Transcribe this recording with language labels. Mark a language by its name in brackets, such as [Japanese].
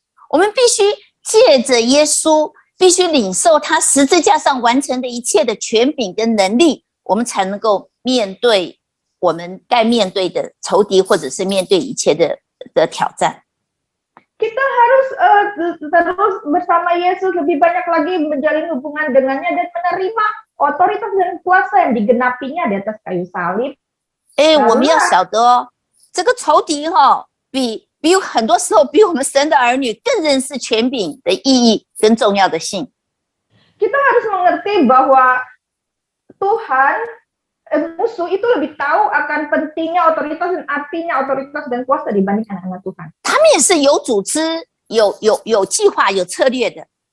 [Chinese] 我们必须借着耶稣，必须领受他十字架上完成的一切的权柄跟能力，我们才能够面对我们该面对的仇敌，或者是面对一切的挑战。 [Indonesian] Kita harus terus bersama Yesus, lebih banyak lagi menjalin hubungan dengannya dan menerima otoritas dan kuasa yang digenapinya di atas kayu salib. [Chinese] 我们要晓得这个仇敌比很多时候比我们神的儿女更认识权柄的意义跟重要的性。 [Indonesian] Kita harus mengerti bahwa Tuhan, musuh itu lebih tahu akan pentingnya otoritas dan artinya otoritas dan kuasa dibanding anak-anak Tuhan. [Chinese] 他们也是有组织、有计划、有策略的。